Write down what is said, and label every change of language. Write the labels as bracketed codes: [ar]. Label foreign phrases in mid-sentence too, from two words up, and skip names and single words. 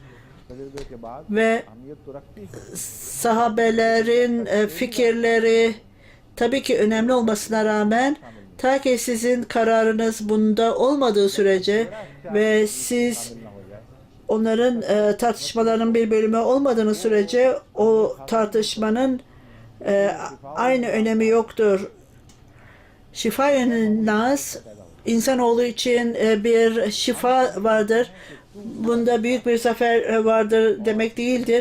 [ur] تجربے کے بعد ve اہمیت تو رکھتی ہے. [tr] sahabelerin fikirleri tabii ki önemli olmasına rağmen ta ki sizin kararınız bunda olmadığı sürece ve siz [ur] نہ ہو جائے [tr] onların tartışmalarının bir bölümü olmadığını sürece o tartışmanın aynı önemi yoktur. Şifa-i nas, insanoğlu için bir şifa vardır. Bunda büyük bir zafer vardır demek değildir.